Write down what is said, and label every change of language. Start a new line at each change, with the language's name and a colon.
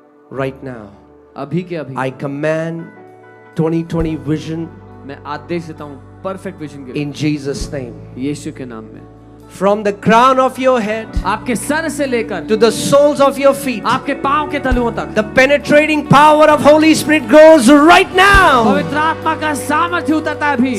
English: Right now,
Hindi: अभी के अभी
English: I command 2020 vision
Hindi: मैं आदेश देता हूँ परफेक्ट विजन के
English: in Jesus' name.
Hindi: यीशु के नाम में।
English: From the crown of your head
Hindi: आपके सर से लेकर
English: to the soles of your feet,
Hindi: आपके पांव के तलुओं तक
English: the penetrating power of Holy Spirit goes right now,
Hindi: पवित्र आत्मा का सामर्थ्य उतरता है अभी,